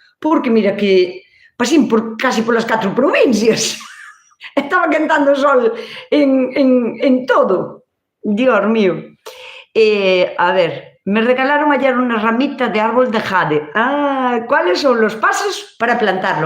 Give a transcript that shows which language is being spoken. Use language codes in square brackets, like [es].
[gl] Porque mira que pasín casi polas 4 provincias. Estaba cantando o sol en todo. [es] Dios mío. A ver, me regalaron ayer unha ramita de árbol de jade. ¿Cuáles son los pasos para plantarlo?